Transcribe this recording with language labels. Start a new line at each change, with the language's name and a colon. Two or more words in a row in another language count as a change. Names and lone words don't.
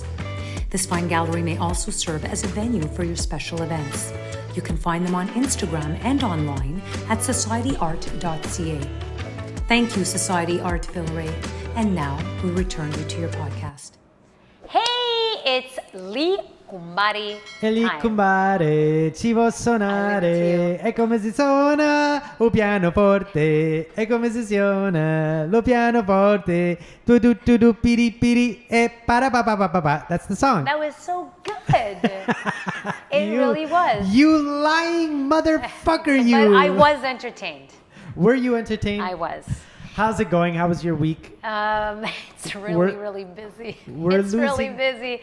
English: This fine gallery may also serve as a venue for your special events. You can find them on Instagram and online at societyart.ca. Thank you, Society Art Villeray. And now we return you to your podcast. Hey, it's Gli Cumbare Gli time.
Italian: Cumbare, ci vuol suonare, e come si suona un pianoforte, e come si suona lo pianoforte, tu tu tu tu piri piri, e para pa pa pa pa pa.
English: That's the song. That was so good. It really was. You lying motherfucker, you. But I was entertained. Were you entertained? I was. How's it going? How was your week? It's really busy. We're It's really losing- busy.